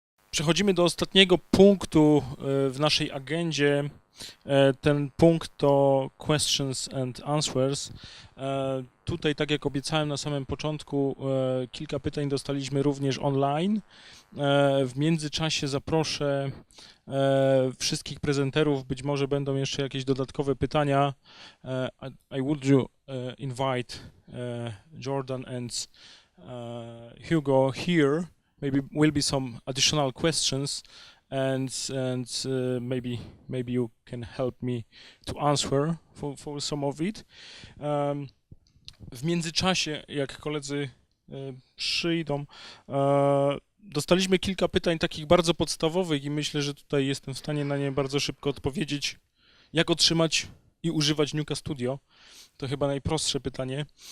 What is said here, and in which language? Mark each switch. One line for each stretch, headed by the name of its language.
Polish: Przechodzimy do ostatniego punktu w naszej agendzie. Ten punkt to
English: questions and answers.
Polish: Tutaj, tak jak obiecałem na samym początku, kilka pytań dostaliśmy również online. W międzyczasie zaproszę wszystkich prezenterów, być może będą jeszcze jakieś dodatkowe pytania.
English: I would you invite Jordan and Hugo here. Maybe will be some additional questions, and maybe you can help me to answer for some of it.
Polish: W międzyczasie, jak koledzy przyjdą, dostaliśmy kilka pytań takich bardzo podstawowych i myślę, że tutaj jestem w stanie na nie bardzo szybko odpowiedzieć. Jak otrzymać i używać Nuka Studio? To chyba najprostsze pytanie.